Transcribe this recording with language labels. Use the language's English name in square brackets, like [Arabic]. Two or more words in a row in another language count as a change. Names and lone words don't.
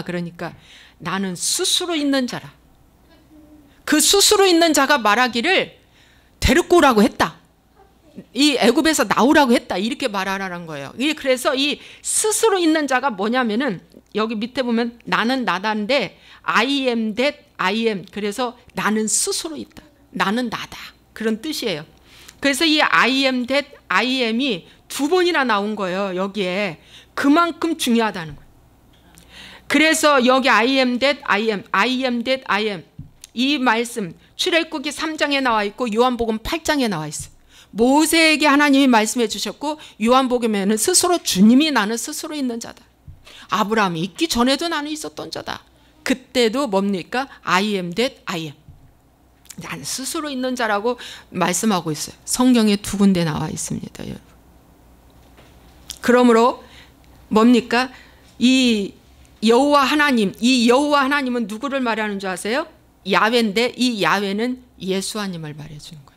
[Korean] 그러니까 나는 스스로 있는 자라. 그 스스로 있는 자가 말하기를 데리고 오라고 했다. 이 애굽에서 나오라고 했다. 이렇게 말하라는 거예요. 그래서 이 스스로 있는 자가 뭐냐면은 여기 밑에 보면 나는 나다인데 [English] I am that I am. [Korean] 그래서 나는 스스로 있다. 나는 나다. 그런 뜻이에요. 그래서 이 [English] I am that I am [Korean] 이 두 번이나 나온 거예요. 여기에. 그만큼 중요하다는 거예요. 그래서 여기 [English] I am that I am, I am that I am. [Korean] 이 말씀 출애굽기 3장에 나와 있고 요한복음 8장에 나와 있어요. 모세에게 하나님이 말씀해 주셨고 요한복음에는 스스로 주님이 나는 스스로 있는 자다. 아브라함이 있기 전에도 나는 있었던 자다. 그때도 뭡니까? [English] I am that I am. [Korean] 나는 스스로 있는 자라고 말씀하고 있어요. 성경에 두 군데 나와 있습니다. 여러분. 그러므로 뭡니까? 이 여호와 하나님, 이 여호와 하나님은 누구를 말하는 줄 아세요? 야훼인데 이 야훼는 예수님을 말해주는 거예요.